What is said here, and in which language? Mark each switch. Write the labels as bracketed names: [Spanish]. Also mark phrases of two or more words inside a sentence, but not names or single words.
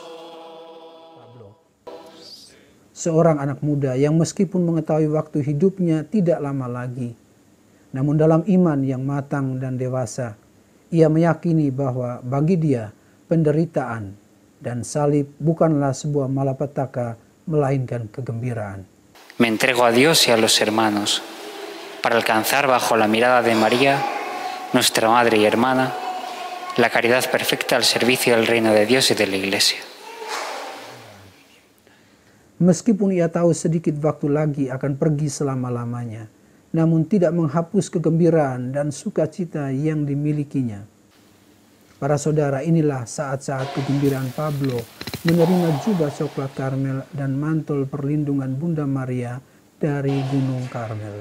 [Indonesian] Pablo, seorang anak muda yang meskipun mengetahui waktu hidupnya tidak lama lagi, namun dalam iman yang matang dan dewasa, ia meyakini bahwa bagi dia penderitaan dan salib bukanlah sebuah malapetaka, melainkan kegembiraan. [Spanish] Me entrego a Dios y a los hermanos para alcanzar bajo la mirada de María, nuestra Madre y Hermana, la caridad perfecta al servicio del reino de Dios y de la Iglesia. [Indonesian] Meskipun ia tahu sedikit waktu lagi akan pergi selama-lamanya, namun tidak menghapus kegembiraan dan sukacita yang dimilikinya. Para saudara, inilah saat-saat kegembiraan Pablo menerima jubah coklat Karmel dan mantel perlindungan Bunda Maria dari Gunung Karmel.